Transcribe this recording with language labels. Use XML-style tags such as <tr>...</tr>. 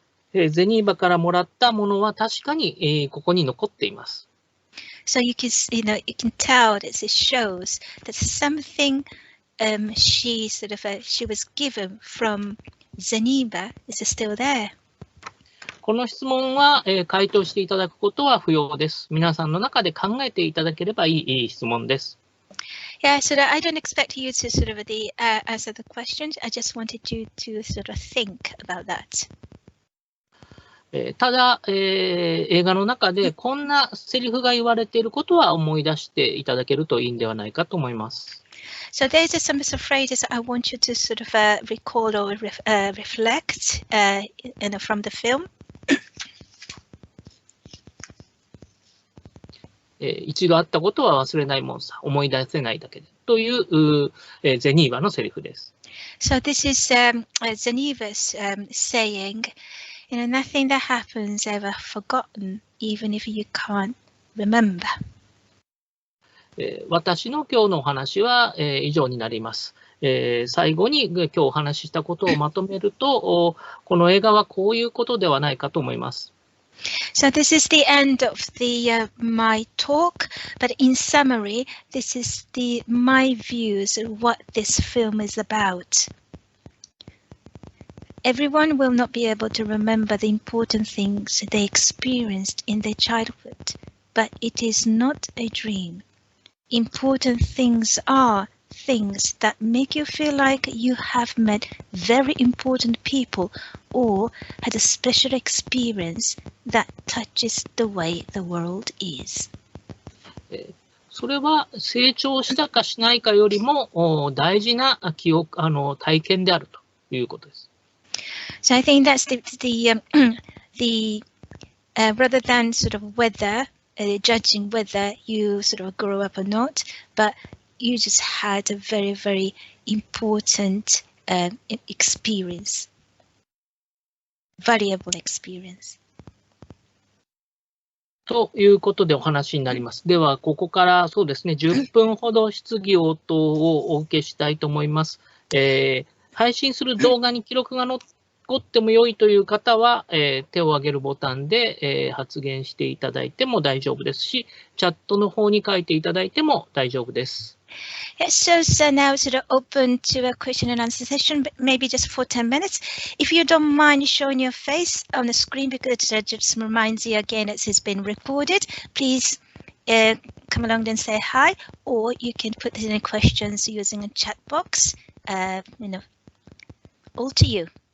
<ja>ゼニーバからもらったものは確かに、ここに残っています。</ja> <en>So you can tell that it shows that something she was given from Zeniba is still there.</en> <ja>この質問は、回答していただくことは不要です。皆さんの中で考えていただければいい質問です。</ja> <en>Yeah, so that I don't expect you to sort of answer the questions. I just wanted you to sort of think about that.</en> <ja>ただ、映画の中でこんなセリフが言われていることは思い出していただけるといいんではないかと思います。</ja> <en>So there's some phrases I want you to sort of recall or reflect from the film.</en> <ja>一度会ったことは忘れないもんさ、思い出せないだけでという、ゼニーバのセリフです。</ja> <en>So this is Zeniba's saying, nothing that happens ever forgotten, even if you can't remember.</en> <ja>私の今日のお話は、以上になります。最後に今日お話ししたことをまとめると、この映画はこういうことではないかと思います。</ja> <en>So this is the end of my talk, but in summary, this is my views of what this film is about. Everyone will not be able to remember the important things they experienced in their childhood, but it is not a dream. Important things are things that make you feel like you have met very important people or had a special experience that touches the way the world is.</en> <ja>それは成長したかしないかよりも大事な体験であるということです。</ja> <en>So I think that's the rather than sort of whether judging whether you sort of grow up or not, but you just had a very, very important experience, valuable experience.</en> <ja>ということでお話になります。では、ここからそうですね、10分ほど質疑応答をお受けしたいと思います。配信する動画に記録が残っても良いという方は、手を挙げるボタンで、発言していただいても大丈夫ですし、チャットの方に書いていただいても大丈夫です。</ja> <en>Yes, so now sort of open to a question and answer session, but maybe just for 10 minutes. If you don't mind showing your face on the screen, because it just reminds you again it has been recorded, please come along and say hi, or you can put in questions using a chat box, all to you.</en>